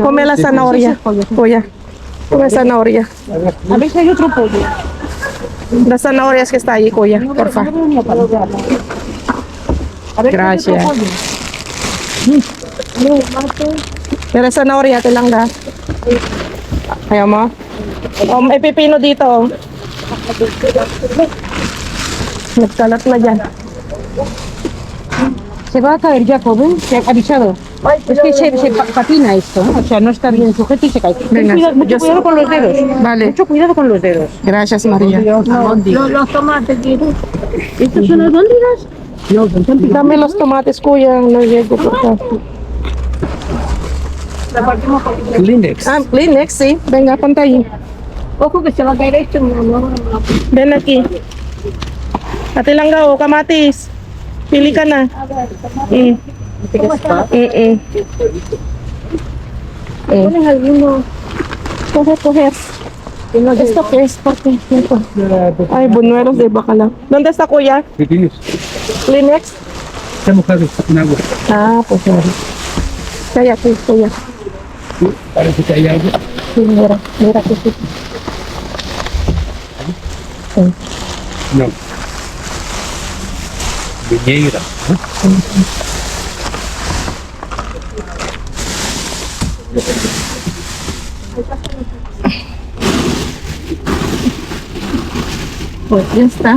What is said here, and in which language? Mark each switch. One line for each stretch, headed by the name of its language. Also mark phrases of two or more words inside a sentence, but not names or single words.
Spanish: come la zanahoria, kuya. Come zanahoria. A ver si hay otro pollo. Las zanahorias que está ahí, kuya, porfa. A ver si hay otro Gracias. pollo. No, mate. Mira, zanahoria,
Filipino: tilangga. Ayaw mo? May pipino dito. Nagkalat na dyan.
Spanish: Se va a caer, Jacob, ¿eh? Se ha avisado. Es que se patina esto, ¿no? O sea, no está bien sujeto y se cae. Venga, Mucho yo- cuidado con los dedos. Vale. Mucho cuidado con los dedos. Gracias, María. Los tomates, ¿quieres? ¿Estos son albóndigas? No, son champiñones. Dame los tomates, kuya. No llego, por favor. La partimos por Kleenex. Ah, Kleenex, sí. Venga, ponte ahí. Ojo que se va a caer esto. No. Ven aquí.
Filipino: Ate Langga, o kamatis. Pili ka na.
Spanish: ¿Cómo está? ¿Pones alguno? Coger. Que no ¿Esto qué es? ¿Por qué? Ay, buñuelos de bacalao. ¿Dónde está, kuya? Pequeños. Kleenex. Está mojado en agua. Ah, pues mira.
Filipino: Kaya, kuya.
Spanish: Parece que hay agua. Sí, mira que sí. No. Viñeira. Pues ya está.